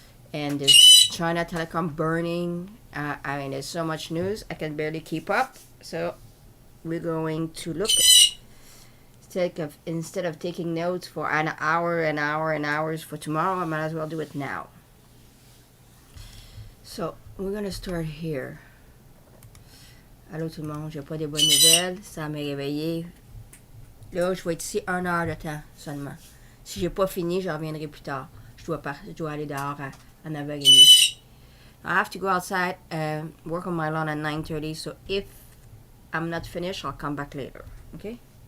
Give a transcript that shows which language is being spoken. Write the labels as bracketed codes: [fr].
[en] And there's China Telecom burning. I mean, there's so much news. I can barely keep up. So we're going to look instead of taking notes for an hour and hours for tomorrow, I might as well do it now. So we're gonna start here. [fr] Allô tout le monde, j'ai pas des bonnes nouvelles. Ça m'a réveillé. Là, je vais être ici 1 heure de temps seulement. Si j'ai pas fini, je reviendrai plus tard. Je dois aller dehors à 9h30. [en] I have to go outside and work on my lawn at 9:30. So if I'm not finished, I'll come back later. Okay?